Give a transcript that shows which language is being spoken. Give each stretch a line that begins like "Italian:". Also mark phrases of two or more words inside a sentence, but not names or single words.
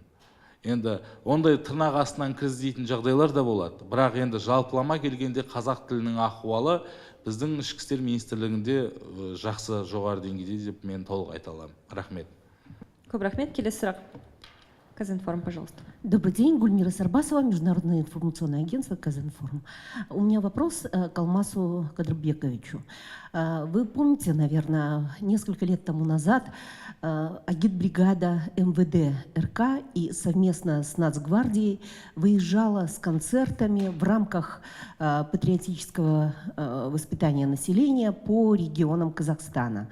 Kazakh: Енді ондай тырнақ астынан кіргізетін жағдайлар да болады. Бірақ енді жалпылама келгенде қазақ тілінің ахуалы біздің ішкі істер министрлігінде жақсы, жоғары деңгейде деп мен толық айта аламын. Рахмет. Көп рахмет. Келесі сұрақ. Казинформ, пожалуйста.
Russian: Добрый день, Гульмира Сарбасова, Международное информационное агентство Казинформ. У меня вопрос к Алмасу Кадырбековичу. Вы помните, наверное, несколько лет тому назад агитбригада МВД РК и совместно с Нацгвардией выезжала с концертами в рамках патриотического воспитания населения по регионам Казахстана.